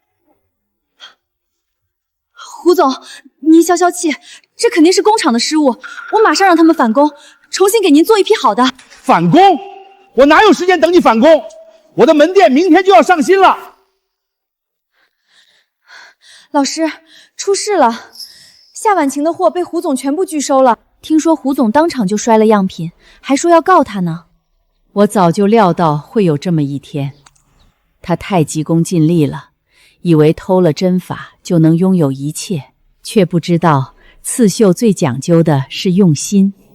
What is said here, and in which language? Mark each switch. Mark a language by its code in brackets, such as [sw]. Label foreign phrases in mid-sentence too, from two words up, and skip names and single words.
[zh] 胡總，您消消氣，這肯定是工廠的失誤，我馬上讓他們返工，重新給您做一批好的。返工？我哪有時間等你返工？我的門店明天就要上新了。老師，出事了，夏婉晴的貨被胡總全部拒收了。聽說胡總當場就摔了樣品，還說要告他呢。我早就料到會有這麼一天，他太急功近利了，以為偷了針法就能擁有一切，卻不知道刺繡最講究的是用心。